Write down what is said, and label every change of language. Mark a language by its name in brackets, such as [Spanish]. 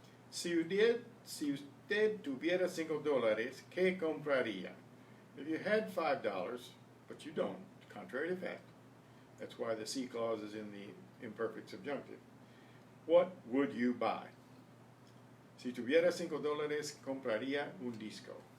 [Spanish] Si usted tuviera $5, ¿qué compraría? [English] If you had $5, but you don't, contrary to fact, that's why the C clause is in the imperfect subjunctive. What would you buy? [Spanish] Si tuviera $5, compraría un disco.